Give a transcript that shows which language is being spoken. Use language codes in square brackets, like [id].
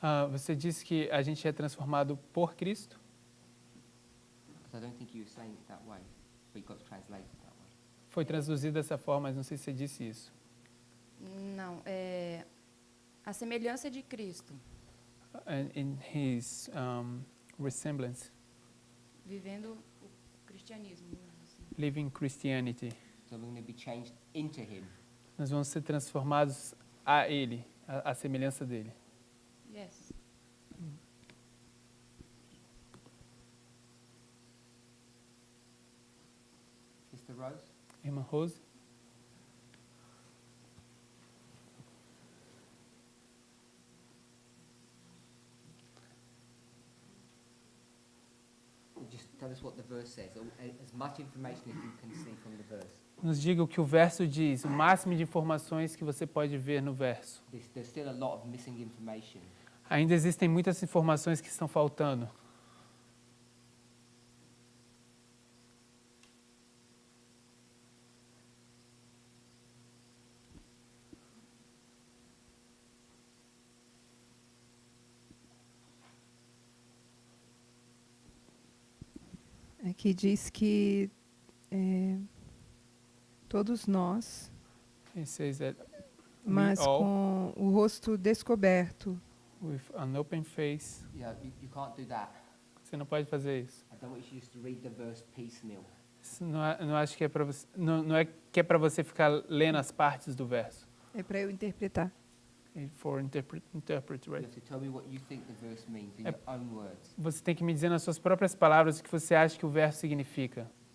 [pt] Você disse que a gente é transformado por Cristo? [en] Because I don't think you were saying it that way, but you got to translate it that way. [pt] Foi traduzido dessa forma, mas não sei se você disse isso. Não, a semelhança de Cristo, [en] And in His resemblance, [pt] vivendo o cristianismo. Assim. [en] living Christianity. So we're going to be changed into Him. [pt] Nós vamos ser transformados a Ele, a semelhança dele. [en] Yes. Sister Rose? [pt] Irmã Rose? [en] Just tell us what the verse says, as much information as you can see from the verse. [pt] Nos diga o que o verso diz, o máximo de informações que você pode ver no verso. [en] There's still a lot of missing information. [pt] Ainda existem muitas informações que estão faltando. Aqui diz que todos nós, [en] It says that [pt] mas [en] all, [pt] com o rosto descoberto, [en] with an open face, Yeah, you can't do that. [pt] você não pode fazer isso. [en] I don't want you just to read the verse piecemeal. [pt] Isso não acho que é para você, não é que é para você ficar lendo as partes do verso. é para eu interpretar. [en] For interpret, You right? have to tell me what you think the verse means in your own words. [pt] Você tem que me dizer nas suas próprias palavras o que você acha que o verso significa.